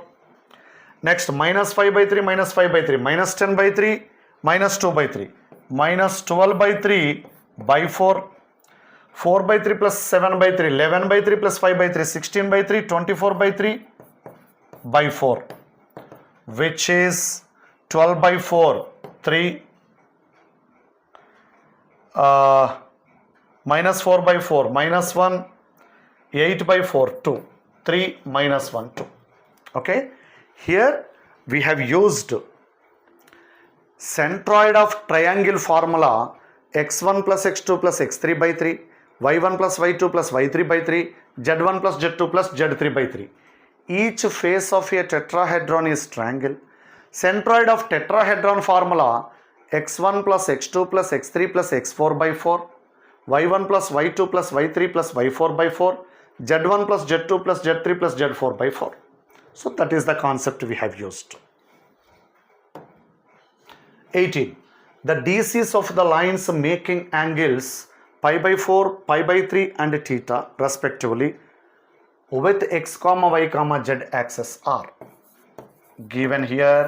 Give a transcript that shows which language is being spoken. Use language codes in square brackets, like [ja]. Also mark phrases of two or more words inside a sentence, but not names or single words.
[en] Next, minus 5 by 3, minus 5 by 3, minus 10 by 3, minus 2 by 3, minus 12 by 3 by 4, 4 by 3 plus 7 by 3, 11 by 3 plus 5 by 3, 16 by 3, 24 by 3 by 4, which is 12 by 4, 3, minus 4 by 4, minus 1, 8 by 4, 2, 3, minus 1, 2. Okay. Here we have used centroid of triangle formula x1 plus x2 plus x3 by 3, y1 plus y2 plus y3 by 3, z1 plus z2 plus z3 by 3. Each face of a tetrahedron is triangle. Centroid of tetrahedron formula x1 plus x2 plus x3 plus x4 by 4, y1 plus y2 plus y3 plus y4 by 4, z1 plus z2 plus z3 plus z4 by 4. So that is the concept we have used. 18. The DCs of the lines making angles pi by 4, pi by 3 and theta respectively with x comma y comma z axis are given here.